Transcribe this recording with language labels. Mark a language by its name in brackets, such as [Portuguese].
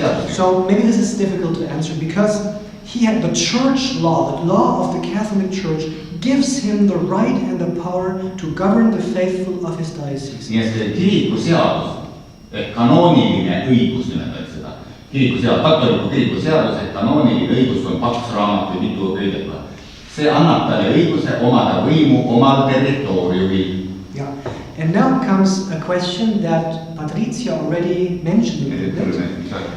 [English] So maybe this is difficult to answer because he had the church law, the law of the Catholic Church gives him the right and the power to govern the faithful of his diocese. [Estonian] Nii et kiriku seadus, kanooniline õigus nimetaks seda. Katoliku kiriku seadus, et kanooniline õigus on 2 raamat või mitu õiget. See annab talle õiguse omada võimu omal territooriumil. [English] Yeah. And now comes a question that Patricia already mentioned a little bit.